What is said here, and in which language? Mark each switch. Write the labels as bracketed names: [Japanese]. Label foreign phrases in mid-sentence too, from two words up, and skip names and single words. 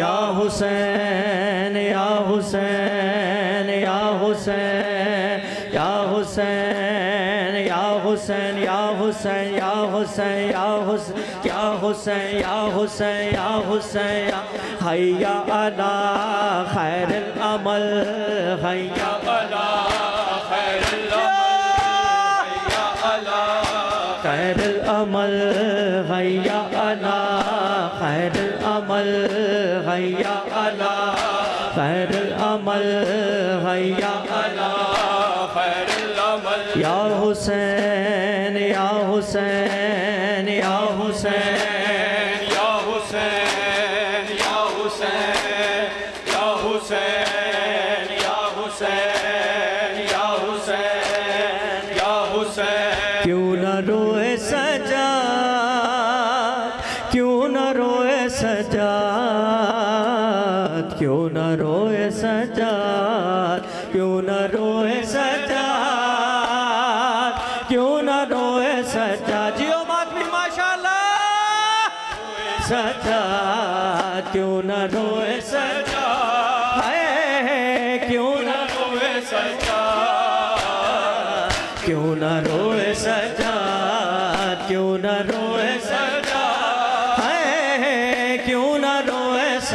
[Hindi] या हुसैन या हुसैन या हुसैन या हुसैन या हुसैन या हुसैन या हुसैन या हुसैन या हुसैन या हुसैन या हुसैन, [Arabic] حي على خير العمل، حي على عمل حي على خير عمل حي على خير عمل حي على خير عمل [Hindi] या हुसैन या हुसैन या हुसैन या हुसैन या हुसैन या हुसैन या हुसैन या हुसैन या हुसैन क्यों न रोए सजाद क्यों न रोए सजाद क्यों न रोए सजाद क्यों न रोए सजाद क्यों न रोए सजाद जियो मातमी माशाल्लाह सजाद क्यों न रोए सजाद है क्यों न रोए सजाद क्यों न रोए सजाद क्यों न रोए सजाद है क्यों न रोए